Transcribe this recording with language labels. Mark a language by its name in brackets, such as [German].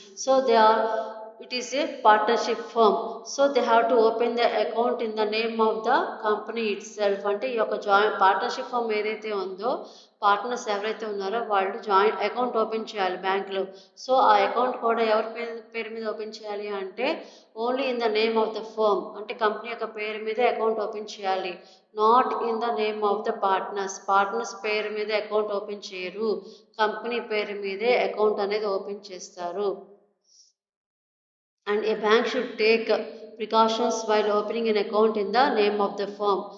[English] So it is a partnership firm. So they have to open the account in the name of the company itself. [Telugu] అంటే ఈ యొక్క partnership firm ఏదైతే ఉందో partners ఎవరైతే ఉన్నారో వాళ్ళు జాయింట్ అకౌంట్ ఓపెన్ చేయాలి బ్యాంక్లో. సో ఆ అకౌంట్ కూడా ఎవరి పేరు మీద ఓపెన్ చేయాలి అంటే [English] only in the name of the firm, [Telugu] అంటే కంపెనీ యొక్క పేరు మీదే అకౌంట్ ఓపెన్ చేయాలి. [English] not in the name of the partners [Telugu] పేరు మీద అకౌంట్ ఓపెన్ చేయరు, కంపెనీ పేరు మీదే అకౌంట్ అనేది ఓపెన్ చేస్తారు. [English] And a bank should take precautions while opening an account in the name of the firm.